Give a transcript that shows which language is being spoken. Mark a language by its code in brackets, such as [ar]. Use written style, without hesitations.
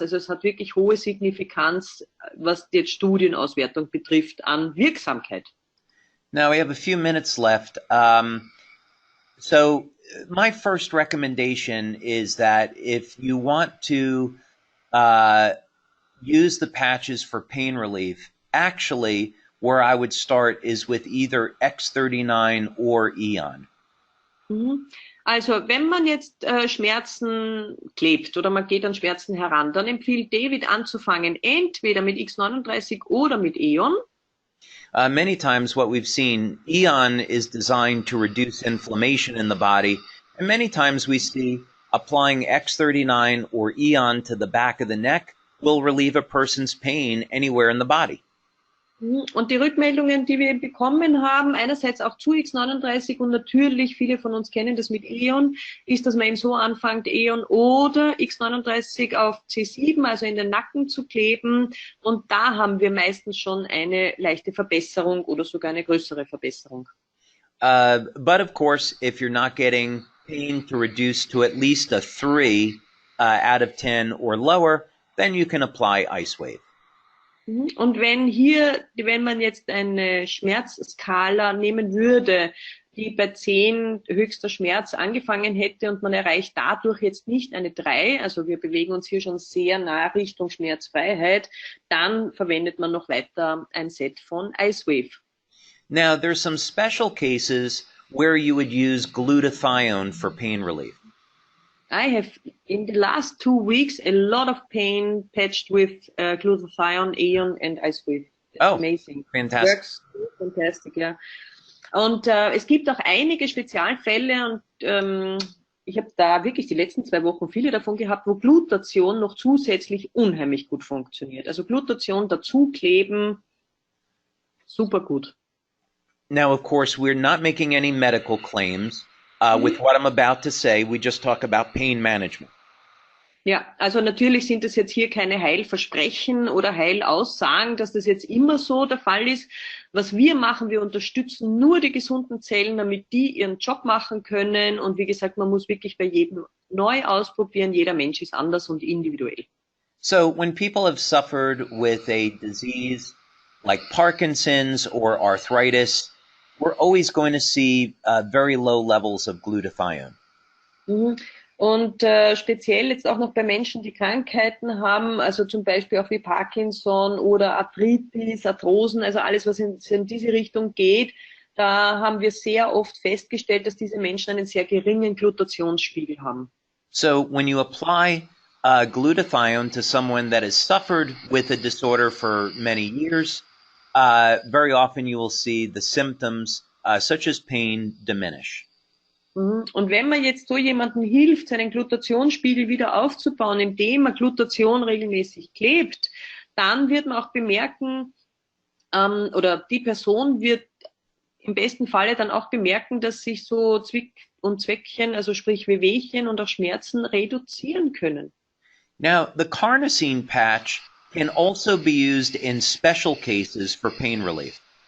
[de] Also es hat wirklich hohe Signifikanz, was die Studienauswertung betrifft, an Wirksamkeit. [en] Now we have a few minutes left. So my first recommendation is that if you want to use the patches for pain relief, actually, where I would start is with either X39 or Eon. [de] Also, wenn man jetzt Schmerzen klebt oder man geht an Schmerzen heran, dann empfiehlt David anzufangen, entweder mit X39 oder mit Eon. [en] Many times what we've seen, Eon is designed to reduce inflammation in the body, and many times we see applying X39 or Eon to the back of the neck will relieve a person's pain anywhere in the body. [de] Und die Rückmeldungen, die wir bekommen haben, einerseits auch zu X39 und natürlich, viele von uns kennen das mit Eon, ist, dass man eben so anfängt, Eon oder X39 auf C7, also in den Nacken zu kleben. Und da haben wir meistens schon eine leichte Verbesserung oder sogar eine größere Verbesserung. [en] But of course, if you're not getting pain to reduce to at least a 3 out of 10 or lower, then you can apply Ice Wave. [de] Und wenn man jetzt eine Schmerzskala nehmen würde, die bei 10 höchster Schmerz angefangen hätte und man erreicht dadurch jetzt nicht eine 3, also wir bewegen uns hier schon sehr nah Richtung Schmerzfreiheit, dann verwendet man noch weiter ein Set von Ice Wave. [en] Now, there's some special cases where you would use glutathione for pain relief. I have, in the last 2 weeks, a lot of pain patched with glutathione, Eon and Ice Wave. Oh, amazing. Fantastic. Works fantastic, ja. [de] Und es gibt auch einige Spezialfälle und ich habe da wirklich die letzten 2 Wochen viele davon gehabt, wo Glutation noch zusätzlich unheimlich gut funktioniert. Also Glutation dazukleben, super gut. [en] Now, of course, we're not making any medical claims. With what I'm about to say, we just talk about pain management. [de] Ja, also natürlich sind es jetzt hier keine Heilversprechen oder Heilaussagen, dass das jetzt immer so der Fall ist. Was wir machen, wir unterstützen nur die gesunden Zellen, damit die ihren Job machen können. Und wie gesagt, man muss wirklich bei jedem neu ausprobieren. Jeder Mensch ist anders und individuell. [en] So when people have suffered with a disease like Parkinson's or arthritis, we're always going to see very low levels of glutathione. [de] Und speziell jetzt auch noch bei Menschen, die Krankheiten haben, also zum Beispiel auch wie Parkinson oder Arthritis, Arthrosen, also alles, was in diese Richtung geht, da haben wir sehr oft festgestellt, dass diese Menschen einen sehr geringen Glutationsspiegel haben. [en] So when you apply glutathione to someone that has suffered with a disorder for many years, very often you will see the symptoms, such as pain, diminish. [de] Und wenn man jetzt so jemandem hilft, seinen Glutationsspiegel wieder aufzubauen, indem man Glutation regelmäßig klebt, dann wird man auch bemerken, oder die Person wird im besten Falle dann auch bemerken, dass sich so Zwick- und Zweckchen, also sprich Wehwehchen und auch Schmerzen reduzieren können. [en] Now, the carnosine patch can also be used in special cases for pain relief.